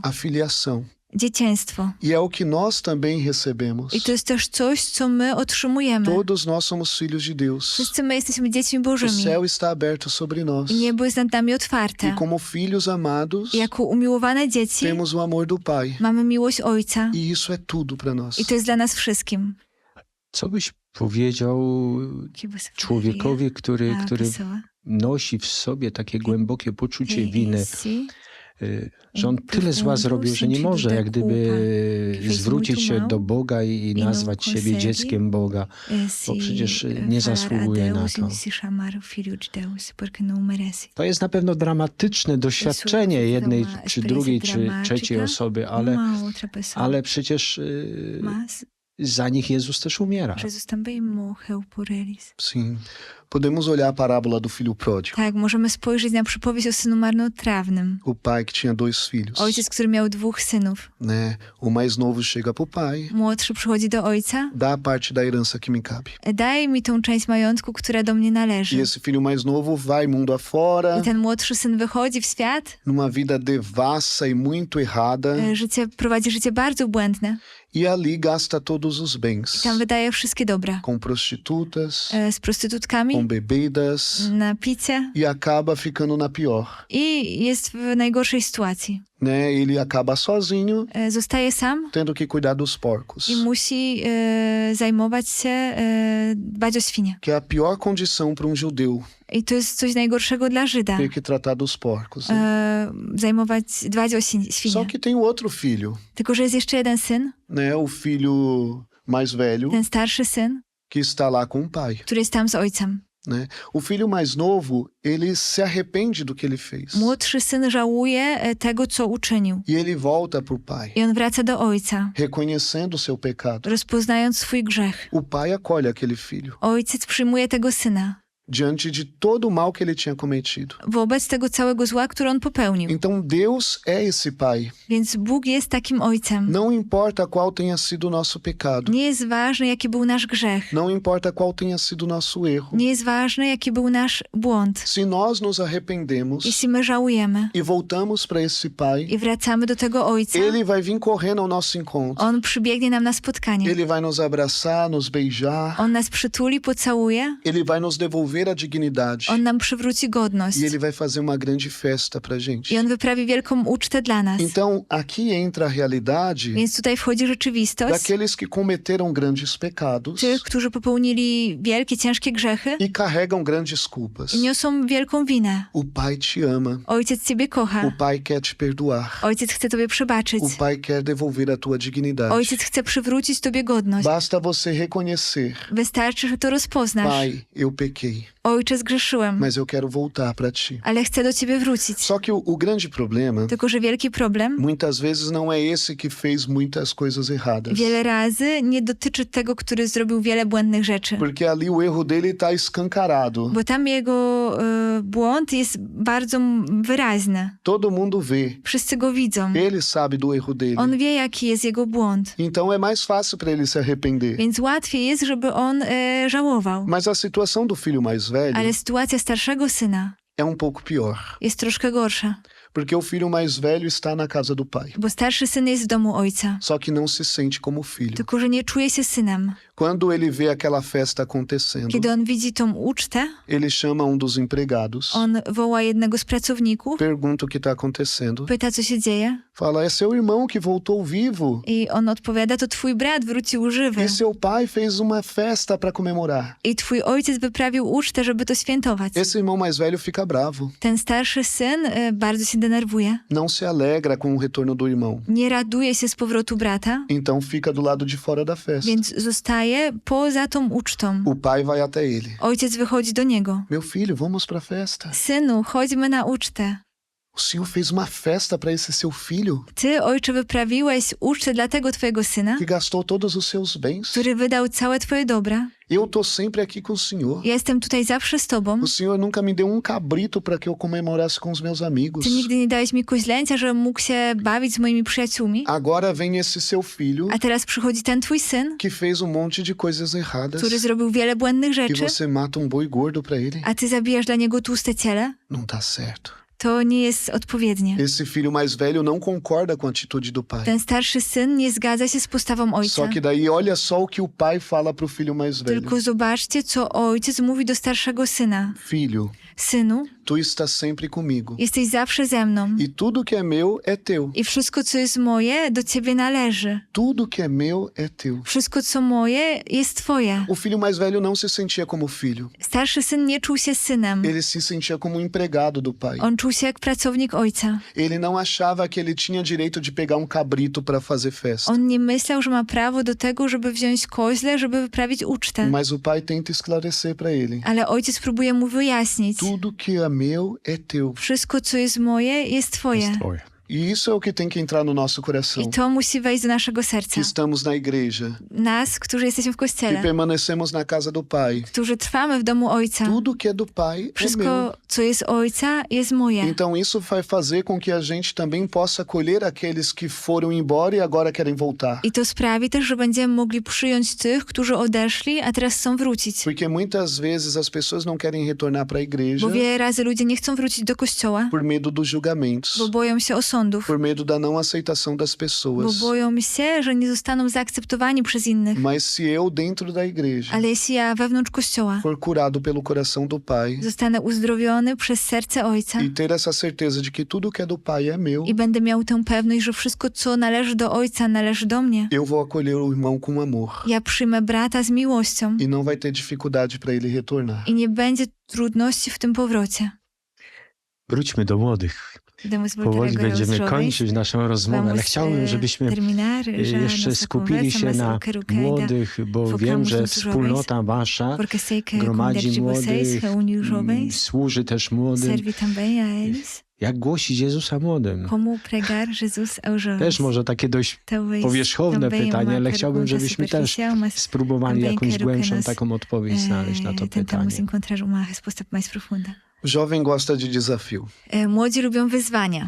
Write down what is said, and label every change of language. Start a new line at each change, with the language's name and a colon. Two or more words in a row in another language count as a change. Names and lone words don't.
Portuguese: a filiação.
Polish: Dzieciństwo.
Portuguese: E é o que nós também recebemos.
Polish: I to jest też coś, co my otrzymujemy.
Portuguese: Todos nós somos filhos de Deus.
Polish: Wszyscy my jesteśmy dziećmi
Portuguese: O
Polish: Bożymi.
Portuguese: céu está aberto sobre nós.
Polish: I niebo jest nad nami otwarte.
Portuguese: E como filhos amados,
Polish: I jako umiłowane dzieci
Portuguese: temos o amor do Pai.
Polish: mamy miłość Ojca.
Portuguese: E isso é tudo para nós.
Polish: I to jest dla nas wszystkim. Co byś powiedział człowiekowi, który nosi w sobie takie głębokie poczucie winy, że on tyle zła zrobił, że nie może jak gdyby zwrócić się do Boga i nazwać siebie dzieckiem Boga, bo przecież nie zasługuje na to. To jest na pewno dramatyczne doświadczenie jednej, czy drugiej, czy trzeciej osoby, ale przecież za nich Jezus też umiera.
Portuguese: Jesus também morreu por eles. Sim. Podemos olhar a parábola do filho pródigo.
Polish: Tak, możemy spojrzeć na przypowieść o synu marnotrawnym.
Portuguese: O pai que tinha 2 filhos.
Polish: Ojciec, który miał 2 synów.
Portuguese: Né? O mais novo chega pro pai,
Polish: Młodszy przychodzi do ojca.
Portuguese: dá a parte da herança que me cabe.
Polish: Daj mi tą część majątku, która do mnie
Portuguese: E
Polish: należy.
Portuguese: esse filho mais novo vai mundo afora,
Polish: I ten młodszy syn wychodzi w świat,
Portuguese: numa vida devassa e muito errada,
Polish: prowadzi życie bardzo błędne.
Portuguese: e ali gasta todos os bens.
Polish: Tam wydaje wszystkie dobra.
Portuguese: Com prostitutas,
Polish: Z prostytutkami,
Portuguese: com bebidas,
Polish: na picie
Portuguese: e acaba ficando na pior.
Polish: i jest w najgorszej sytuacji.
Portuguese: Né? Ele acaba sozinho,
Polish: Zostaje sam
Portuguese: tendo que cuidar dos porcos.
Polish: i musi zajmować się, dbać o świnie.
Portuguese: Que é a pior condição para um judeu,
Polish: I to jest coś najgorszego dla Żyda.
Portuguese: ter que tratar dos porcos. Né?
Polish: Dbać o
Portuguese: Só
Polish: świnie.
Portuguese: que tem outro filho,
Polish: Tylko, że jest jeszcze jeden syn,
Portuguese: né? O filho mais velho,
Polish: ten starszy syn,
Portuguese: que está lá com o pai.
Polish: który jest tam z ojcem.
Portuguese: Né? O filho mais novo, ele se arrepende do que ele fez.
Polish: Młodszy syn żałuje tego, co uczynił.
Portuguese: E ele volta pro pai,
Polish: I on wraca do ojca,
Portuguese: reconhecendo seu pecado.
Polish: rozpoznając swój grzech.
Portuguese: O pai acolhe aquele filho,
Polish: Ojciec przyjmuje tego syna
Portuguese: diante de todo o mal que ele tinha cometido.
Polish: wobec tego całego zła, który on popełnił.
Portuguese: Então Deus é esse pai.
Polish: Więc Bóg jest takim ojcem.
Portuguese: Não importa qual tenha sido o nosso pecado.
Polish: Nie jest ważne, jaki był nasz grzech.
Portuguese: Não importa qual tenha sido o nosso erro.
Polish: Nie jest ważne, jaki był nasz błąd.
Portuguese: Se nós nos arrependemos
Polish: Jeśli my żałujemy
Portuguese: e voltamos para esse pai,
Polish: i wracamy do tego ojca,
Portuguese: ele vai vir correndo ao nosso encontro.
Polish: on przybiegnie nam na spotkanie.
Portuguese: Ele vai nos abraçar, nos beijar.
Polish: On nas przytuli, pocałuje,
Portuguese: Ele vai nos devolver a dignidade.
Polish: on nam przywróci godność.
Portuguese: E ele vai fazer uma grande festa pra gente.
Polish: I on wyprawi wielką ucztę dla nas.
Portuguese: Então, aqui entra a realidade
Polish: Więc tutaj wchodzi rzeczywistość
Portuguese: daqueles que cometeram grandes pecados
Polish: tych, którzy popełnili wielkie, ciężkie grzechy
Portuguese: e carregam grandes culpas.
Polish: i niosą wielką winę.
Portuguese: O pai te ama.
Polish: Ojciec ciebie
Portuguese: O
Polish: kocha.
Portuguese: pai quer te perdoar.
Polish: Ojciec chce tobie przebaczyć.
Portuguese: O pai quer devolver a tua dignidade.
Polish: Ojciec chce przywrócić tobie godność.
Portuguese: Basta você reconhecer:
Polish: Wystarczy, że to rozpoznasz.
Portuguese: pai, eu pequei,
Polish: Ojcze, zgrzeszyłem,
Portuguese: mas eu quero voltar para ti.
Polish: ale chcę do ciebie wrócić.
Portuguese: Só que o grande problema,
Polish: Tylko, że wielki problem
Portuguese: muitas vezes, não é esse que fez muitas coisas erradas.
Polish: wiele razy nie dotyczy tego, który zrobił wiele błędnych rzeczy.
Portuguese: Porque ali o erro dele está escancarado.
Polish: Bo tam jego błąd jest bardzo wyraźny.
Portuguese: Todo mundo vê.
Polish: Wszyscy go widzą.
Portuguese: Ele sabe do erro dele.
Polish: On wie, jaki jest jego błąd.
Portuguese: Então é mais fácil para ele se arrepender.
Polish: Więc łatwiej jest, żeby on żałował.
Portuguese: Mas a situação do filho mais velho
Polish: Ale sytuacja starszego syna
Portuguese: é pouco pior.
Polish: jest troszkę gorsza.
Portuguese: Porque o filho mais velho está na casa do pai.
Polish: Bo starszy syn jest w domu ojca.
Portuguese: Só que não se sente como filho.
Polish: Tylko, że nie czuje się synem.
Portuguese: Quando ele vê aquela festa acontecendo,
Polish: Kiedy on widzi tą ucztę,
Portuguese: ele chama dos empregados,
Polish: on woła jednego z pracowników,
Portuguese: pergunta o que está acontecendo,
Polish: pyta, co się dzieje.
Portuguese: fala: é seu irmão que voltou vivo.
Polish: I on odpowiada, to twój brat wrócił żywy.
Portuguese: E seu pai fez uma festa para comemorar.
Polish: I twój ojciec wyprawił ucztę, żeby to świętować.
Portuguese: Esse irmão mais velho fica bravo.
Polish: Ten starszy syn bardzo się denerwuje.
Portuguese: Não se alegra com o retorno do irmão.
Polish: Nie raduje się z powrotu brata,
Portuguese: Então fica do lado de fora da festa.
Polish: więc zostaje poza tą ucztą.
Portuguese: O pai vai até ele.
Polish: Ojciec wychodzi do niego.
Portuguese: Meu filho, vamos para a festa.
Polish: Synu, chodźmy na ucztę.
Portuguese: O senhor fez uma festa para esse seu filho
Polish: Ty, ojcze, wyprawiłeś ucztę dla tego twojego syna,
Portuguese: que gastou todos os seus bens.
Polish: który wydał całe twoje dobra.
Portuguese: Eu tô sempre aqui com o senhor.
Polish: Ja jestem tutaj zawsze z tobą.
Portuguese: O senhor nunca me deu cabrito para que eu comemorasse com os meus amigos.
Polish: Ty nigdy nie dałeś mi koźleńca, żebym mógł się bawić z moimi przyjaciółmi.
Portuguese: Agora vem esse seu filho
Polish: A teraz przychodzi ten twój syn,
Portuguese: que fez monte de coisas erradas.
Polish: który zrobił wiele błędnych
Portuguese: E
Polish: rzeczy,
Portuguese: você mata boi gordo para ele.
Polish: a ty zabijasz dla niego tłuste ciele.
Portuguese: Não tá certo.
Polish: To nie jest odpowiednie.
Portuguese: Esse filho mais velho não concorda com a atitude do pai.
Polish: Ten starszy syn nie zgadza się z postawą ojca.
Portuguese: Só que daí olha só o que o pai fala pro filho mais velho.
Polish: Tylko zobaczcie, co ojciec mówi do starszego syna.
Portuguese: Filho,
Polish: Synu,
Portuguese: tu estás sempre comigo.
Polish: jesteś zawsze ze mną.
Portuguese: E tudo que é meu é teu.
Polish: I wszystko, co jest moje, do ciebie należy.
Portuguese: Tudo que é meu é teu.
Polish: Wszystko, co moje, jest twoje.
Portuguese: O filho mais velho não se sentia como filho.
Polish: Starszy syn nie czuł się synem.
Portuguese: Ele se sentia como empregado do pai.
Polish: On czuł się jak pracownik ojca.
Portuguese: Ele não achava que ele tinha direito de pegar cabrito para fazer festa.
Polish: On nie myślał, że ma prawo do tego, żeby wziąć koźle, żeby wyprawić ucztę.
Portuguese: Mas o pai tenta esclarecer para ele.
Polish: Ale ojciec próbuje mu wyjaśnić.
Portuguese: Tudo que é meu é teu.
Polish: Wszystko, co jest moje, jest twoje. Jest twoje.
Portuguese: E isso é o que tem que entrar no nosso coração.
Polish: I to musi wejść do naszego serca.
Portuguese: Que estamos na igreja,
Polish: Nas, którzy jesteśmy w
Portuguese: que
Polish: Kościele,
Portuguese: permanecemos na casa do Pai.
Polish: którzy trwamy w domu Ojca.
Portuguese: Tudo que é do Pai é meu.
Polish: Wszystko, co jest Ojca, jest moje.
Portuguese: Então isso vai fazer com que a gente também possa acolher aqueles que foram embora e agora querem voltar.
Polish: I to sprawi też, że będziemy mogli przyjąć tych, którzy odeszli, a teraz chcą wrócić.
Portuguese: Porque muitas vezes as pessoas não querem retornar para a igreja
Polish: Bo wiele razy ludzie nie chcą wrócić do Kościoła,
Portuguese: por medo dos julgamentos,
Polish: bo boją się osądów,
Portuguese: por medo da não aceitação das
Polish: bo
Portuguese: pessoas.
Polish: boją się, że nie zostaną zaakceptowani przez innych.
Portuguese: Mas se eu, dentro da igreja,
Polish: Ale jeśli ja wewnątrz Kościoła
Portuguese: for curado pelo coração do Pai
Polish: zostanę uzdrowiony przez serce Ojca
Portuguese: e ter essa certeza de que tudo que é do Pai é meu,
Polish: i będę miał tę pewność, że wszystko, co należy do Ojca, należy do mnie,
Portuguese: eu vou acolher o irmão com amor.
Polish: ja przyjmę brata z miłością
Portuguese: E não vai ter dificuldade para ele retornar.
Polish: i nie będzie trudności w tym powrocie. Wróćmy do młodych.
Portuguese: Podemos voltar
Polish: Powoli
Portuguese: agora aos
Polish: będziemy
Portuguese: jovens.
Polish: kończyć naszą rozmowę, ale
Portuguese: Vamos,
Polish: chciałbym, żebyśmy
Portuguese: terminar já
Polish: jeszcze
Portuguese: nossa
Polish: skupili
Portuguese: conversa,
Polish: się
Portuguese: mas
Polish: na
Portuguese: eu quero que ainda
Polish: młodych, bo
Portuguese: focamos
Polish: wiem, że
Portuguese: nos jovens,
Polish: wspólnota wasza
Portuguese: porque sei que a comunidade
Polish: gromadzi
Portuguese: de vocês
Polish: młodych,
Portuguese: reúne os jovens,
Polish: służy też młodym.
Portuguese: serve também a eles.
Polish: Jak głosić Jezusa młodym?
Portuguese: Como pregar Jesus aos jovens.
Polish: Też może takie dość
Portuguese: Talvez
Polish: powierzchowne
Portuguese: também
Polish: pytanie,
Portuguese: uma
Polish: ale chciałbym,
Portuguese: pergunta
Polish: żebyśmy też
Portuguese: superficial, mas
Polish: spróbowali
Portuguese: também
Polish: jakąś
Portuguese: quero que
Polish: głębszą
Portuguese: nós,
Polish: taką odpowiedź znaleźć na to pytanie.
Portuguese: tentamos encontrar uma resposta mais profunda. O jovem gosta de desafio.
Polish: Młodzi lubią wyzwania